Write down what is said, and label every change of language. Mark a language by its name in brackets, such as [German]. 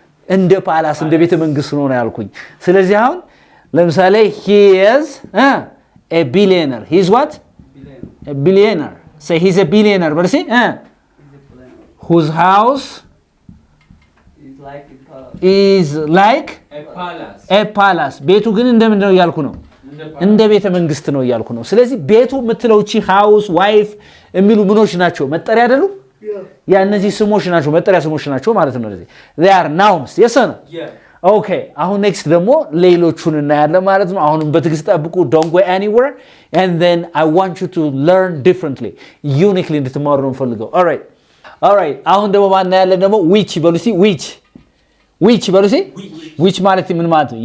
[Amharic] እንደ ፓላስ እንደ ቤተ መንግስት ነው ያልኩኝ። ስለዚህ አሁን ለምሳሌ [English] he is a billionaire. he is what? a billionaire. say he's a billionaire [Amharic] በል እስኪ [English] whose house is like a palace. [Amharic] ቤቱ ግን እንደምንድን ነው እያልኩ ነው? እንደ ቤተ መንግስት ነው እያልኩ ነው። ስለዚህ ቤቱ የምትለው እቺ ሃውስ ዋይፍ የሚሉ ምኖች ናቸው? መጠሪያ አይደሉ? ያ እነዚህ ስሞች ናቸው፣ መጠሪያ ስሞች ናቸው ማለት ነው። ስለዚህ [English] they are nouns. yes or no? [Amharic] okay, አሁን ኔክስት ደግሞ ሌሎቹን እናያለን ማለት ነው። አሁንም በትዕግስት ጠብቁ. [English] don't go anywhere and then I want you to learn differently, uniquely [Amharic] እንድትማሩ ነው የምፈልገው. [English] all right [Amharic] አሁን ደግሞ ማን ያለን ደግሞ which በሉ እስኪ which በሉ እስኪ which ማለት ምን ማለት ነው?